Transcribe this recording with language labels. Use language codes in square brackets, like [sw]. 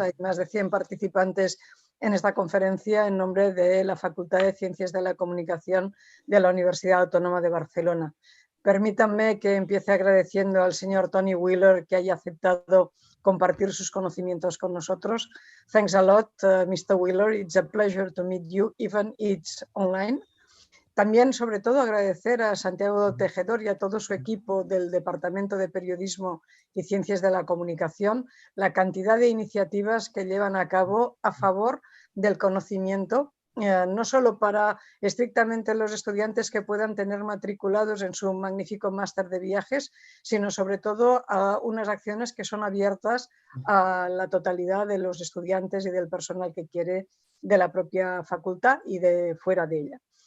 [es] Hay más de 100 participantes en esta conferencia en nombre de la Facultad de Ciencias de la Comunicación de la Universidad Autónoma de Barcelona. Permítanme que empiece agradeciendo al señor Tony Wheeler que haya aceptado compartir sus conocimientos con nosotros. [en] Thanks a lot, Mr. Wheeler. It's a pleasure to meet you, even it's online. [es] También, sobre todo, agradecer a Santiago Tejedor y a todo su equipo del Departamento de Periodismo y Ciencias de la Comunicación la cantidad de iniciativas que llevan a cabo a favor del conocimiento, no solo para estrictamente los estudiantes que puedan tener matriculados en su magnífico máster de viajes, sino sobre todo a unas acciones que son abiertas a la totalidad de los estudiantes y del personal que quiere de la propia facultad y de fuera de ella.